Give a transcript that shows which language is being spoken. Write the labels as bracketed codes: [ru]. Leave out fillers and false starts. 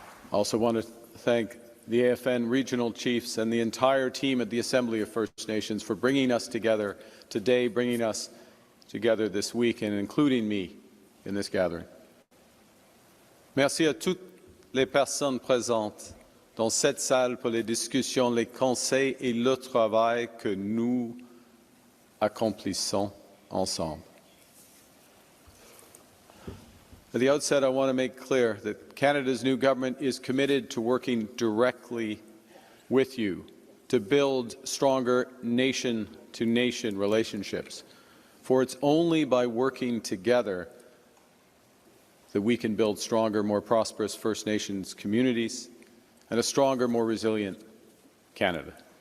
[en] I also want to thank the AFN regional chiefs and the entire team at the Assembly of First Nations for bringing us together today, bringing us together this week, and including me in this gathering. [fr] Merci à toutes les personnes présentes dans cette salle pour les discussions, les conseils et le travail que nous accomplissons ensemble. [en] At the outset, I want to make clear that Canada's new government is committed to working directly with you to build stronger nation-to-nation relationships. For it's only by working together that we can build stronger, more prosperous First Nations communities and a stronger, more resilient Canada.